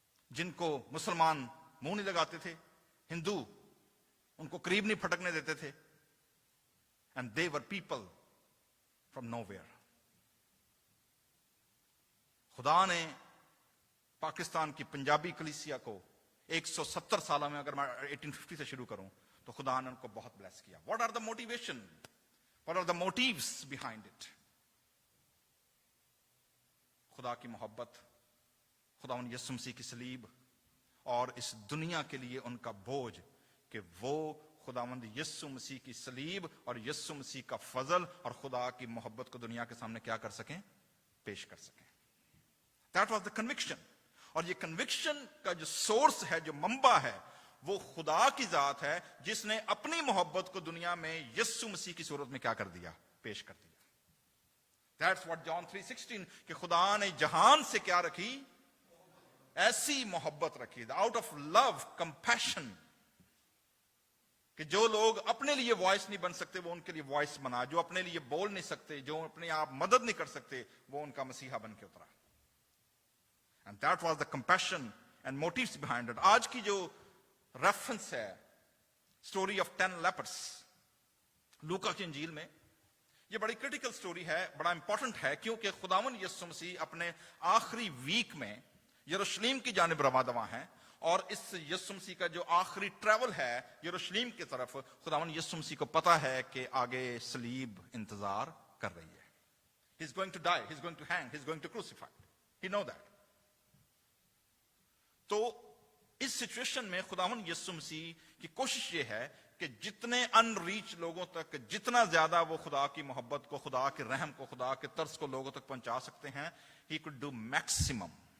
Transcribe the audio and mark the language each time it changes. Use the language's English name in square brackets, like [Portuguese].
[Urdu] جن کو مسلمان منہ نہیں لگاتے تھے، ہندو ان کو قریب نہیں پھٹکنے دیتے تھے، [English] and they were people from nowhere. [Urdu] خدا نے پاکستان کی پنجابی کلیسیا کو 170 سالوں میں، اگر میں 1850 سے شروع کروں تو خدا نے ان کو بہت بلیس کیا. [English] What are the motivation? What are the motives behind it? [Urdu] خدا کی محبت، خداوند یسوع مسیح کی صلیب، اور اس دنیا کے لیے ان کا بوجھ کہ وہ خداوند یسوع مسیح کی صلیب اور یسوع مسیح کا فضل اور خدا کی محبت کو دنیا کے سامنے کیا کر سکیں، پیش کر سکیں. [English] That was the conviction. [Urdu] اور یہ کنوکشن کا جو سورس ہے، جو منبع ہے، وہ خدا کی ذات ہے جس نے اپنی محبت کو دنیا میں یسوع مسیح کی صورت میں کیا کر دیا، پیش کر دیا. [English] That's what [Urdu] John 3:16 کہ خدا نے جہان سے کیا رکھی، ایسی محبت رکھی. [English] Out of love, compassion، [Urdu] کہ جو لوگ اپنے لیے وائس نہیں بن سکتے وہ ان کے لیے وائس بنا، جو اپنے لیے بول نہیں سکتے، جو اپنے آپ مدد نہیں کر سکتے، وہ ان کا مسیحا بن کے اترا. [English] And that was the compassion and motives behind it. [Urdu] آج کی جو ریفرنس ہے اسٹوری آف 10 لیپرس لوکا کی انجیل میں، یہ بڑی کریٹیکل سٹوری ہے، بڑا امپورٹنٹ ہے، کیونکہ خداوند یسوع مسیح اپنے آخری ویک میں یروشلیم کی جانب رواں دواں ہیں، اور اس یسوع مسیح کا جو آخری ٹریول ہے یروشلیم کی طرف، خداوند یسوع مسیح کو پتا ہے کہ آگے صلیب انتظار کر رہی ہے. [English] He is going to die, he is going to hang, he is going to crucify. He know that. [Urdu] تو اس سچویشن میں خداوند یسوع مسیح کی کوشش یہ ہے کہ جتنے ان ریچ لوگوں تک، جتنا زیادہ وہ خدا کی محبت کو، خدا کے رحم کو، خدا کے ترس کو لوگوں تک پہنچا سکتے ہیں، [English] he could do maximum.